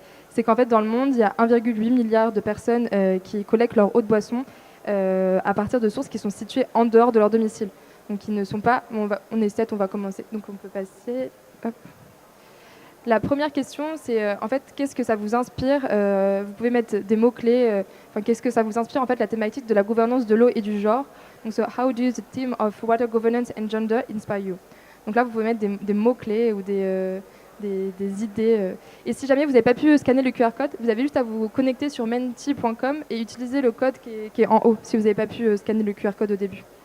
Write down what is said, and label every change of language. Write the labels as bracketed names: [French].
[French] C'est qu'en fait, dans le monde, il y a 1,8 milliard de personnes qui collectent leur eau de boisson à partir de sources qui sont situées en dehors de leur domicile. Donc, ils ne sont pas... on est 7, on va commencer. Donc, on peut passer... Hop. La première question, c'est en fait, qu'est-ce que ça vous inspire? Vous pouvez mettre des mots-clés. Qu'est-ce que ça vous inspire, en fait, la thématique de la gouvernance de l'eau et du genre? Donc, [English] how do the theme of water governance and gender inspire you? [French] Donc là, vous pouvez mettre des mots-clés ou des idées. Et si jamais vous n'avez pas pu scanner le QR code, vous avez juste à vous connecter sur menti.com et utiliser le code qui est en haut, si vous n'avez pas pu scanner le QR code au début.